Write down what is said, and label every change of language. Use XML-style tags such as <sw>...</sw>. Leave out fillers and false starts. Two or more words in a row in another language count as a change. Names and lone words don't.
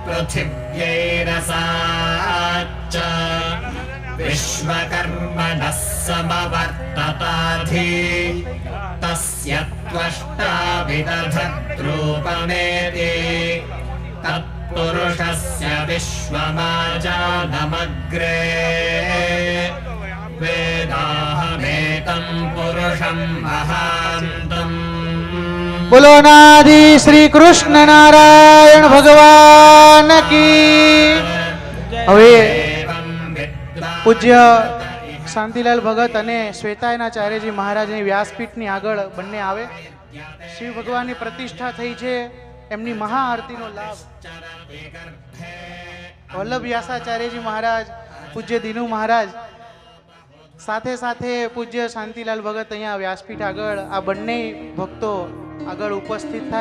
<sa>पृथिव्यैरसाच्च विश्वकर्मणः समवर्तताधि तस्य त्वष्टा विदधद्रूपमेति तत्पुरुषस्य विश्वमाजानमग्रे वेदाहमेतं पुरुषं महान्तम्।</sa> <hi>बोलो नादि श्री कृष्ण नारायण भगवान की।</hi> <gu>હવે પૂજ્ય શાંતિલાલ ભગત અને શ્વેતાયનાચાર્યજી મહારાજની વ્યાસપીઠની આગળ બંને આવે. શિવ ભગવાનની પ્રતિષ્ઠા થઈ છે, એમની મહાઆરતીનો લાભ વલ્લભ વ્યાસાચાર્યજી મહારાજ, પૂજ્ય દીનુ મહારાજ, સાથે સાથે પૂજ્ય શાંતિલાલ ભગત અહીંયા વ્યાસપીઠ આગળ આ બંને ભક્તો આગળ ઉપસ્થિત થાય.</gu>